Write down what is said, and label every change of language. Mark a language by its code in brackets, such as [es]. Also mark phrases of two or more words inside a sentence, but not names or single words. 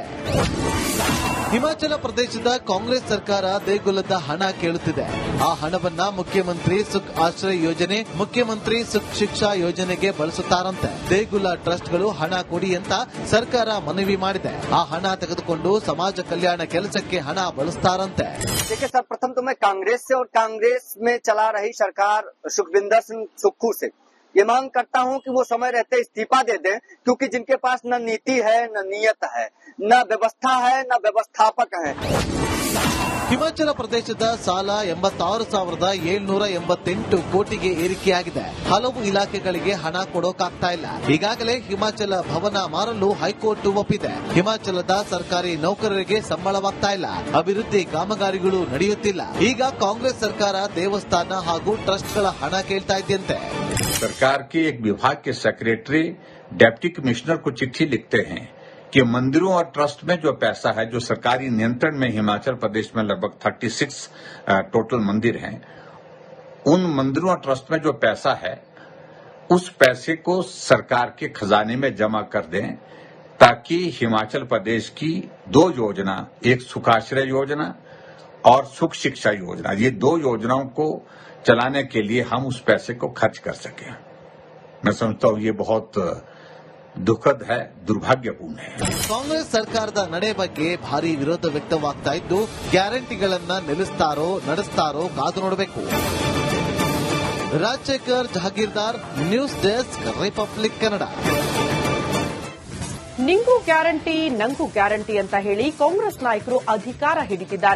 [kn] ಹಿಮಾಚಲ ಪ್ರದೇಶದ ಕಾಂಗ್ರೆಸ್ ಸರ್ಕಾರ ದೇಗುಲದ ಹಣ ಕೇಳುತ್ತಿದೆ. ಆ ಹಣವನ್ನ ಮುಖ್ಯಮಂತ್ರಿ ಸುಖ್ ಆಶ್ರಯ ಯೋಜನೆ, ಮುಖ್ಯಮಂತ್ರಿ ಸುಖ್ ಶಿಕ್ಷಾ ಯೋಜನೆಗೆ ಬಳಸುತ್ತಾರಂತೆ. ದೇಗುಲ ಟ್ರಸ್ಟ್ಗಳು ಹಣ ಕೊಡಿ ಅಂತ ಸರ್ಕಾರ ಮನವಿ ಮಾಡಿದೆ. ಆ ಹಣ ತೆಗೆದುಕೊಂಡು ಸಮಾಜ ಕಲ್ಯಾಣ ಕೆಲಸಕ್ಕೆ ಹಣ ಬಳಸ್ತಾರಂತೆ. [hi] देखिए सर, प्रथम तो मैं कांग्रेस से और कांग्रेस में चला रही सरकार सुखविंदर सिंह सुक्खू से ये मांग करता हूं कि वो समय रहते इस्तीफा दे दें, क्योंकि जिनके पास न नीति है, न नियत है, न व्यवस्था है, न व्यवस्थापक है. [kn] ಹಿಮಾಚಲ ಪ್ರದೇಶದ ಸಾಲ 86,788 ಕೋಟಿಗೆ ಏರಿಕೆಯಾಗಿದೆ. ಹಲವು ಇಲಾಖೆಗಳಿಗೆ ಹಣ ಕೊಡೋಕಾಗ್ತಾ ಇಲ್ಲ. ಈಗಾಗಲೇ ಹಿಮಾಚಲ ಭವನ ಮಾರಲು ಹೈಕೋರ್ಟ್ ಒಪ್ಪಿದೆ. ಹಿಮಾಚಲದ ಸರ್ಕಾರಿ ನೌಕರರಿಗೆ ಸಂಬಳವಾಗ್ತಾ ಇಲ್ಲ. ಅಭಿವೃದ್ಧಿ ಕಾಮಗಾರಿಗಳು ನಡೆಯುತ್ತಿಲ್ಲ. ಈಗ ಕಾಂಗ್ರೆಸ್ ಸರ್ಕಾರ ದೇವಸ್ಥಾನ ಹಾಗೂ ಟ್ರಸ್ಟ್ಗಳ ಹಣ ಕೇಳ್ತಾ ಇದೆಯಂತೆ. [hi] सरकार के एक विभाग के सेक्रेटरी डेप्टी कमिश्नर को चिट्ठी लिखते हैं कि मंदिरों और ट्रस्ट में जो पैसा है, जो सरकारी नियंत्रण में हिमाचल प्रदेश में लगभग 36 टोटल मंदिर हैं, उन मंदिरों और ट्रस्ट में जो पैसा है उस पैसे को सरकार के खजाने में जमा कर दें, ताकि हिमाचल प्रदेश की दो योजना, एक सुखाश्रय योजना और सुख शिक्षा योजना, ये दो योजनाओं को चलाने के लिए हम उस पैसे को खर्च कर सकें. मैं समझता हूं ये बहुत दुखद है, दुर्भाग्यपूर्ण है. [kn] ಕಾಂಗ್ರೆಸ್ ಸರ್ಕಾರದ ನಡೆ ಬಗ್ಗೆ ಭಾರಿ ವಿರೋಧ ವ್ಯಕ್ತವಾಗ್ತಾ ಇದ್ದು, ಗ್ಯಾರಂಟಿಗಳನ್ನ ನಿಲ್ಲಿಸ್ತಾರೋ ನಡೆಸ್ತಾರೋ ಕಾದು ನೋಡಬೇಕು. ರಾಜಶೇಖರ್ ಜಹಾಗೀರ್ದಾರ್, ನ್ಯೂಸ್ ಡೆಸ್ಕ್, ರಿಪಬ್ಲಿಕ್ ಕನ್ನಡ. ನಿಂಗೂ ಗ್ಯಾರಂಟಿ ನಂಗೂ ಗ್ಯಾರಂಟಿ ಅಂತ ಹೇಳಿ ಕಾಂಗ್ರೆಸ್ ನಾಯಕರು ಅಧಿಕಾರ ಹಿಡಿದಿದ್ದಾರೆ.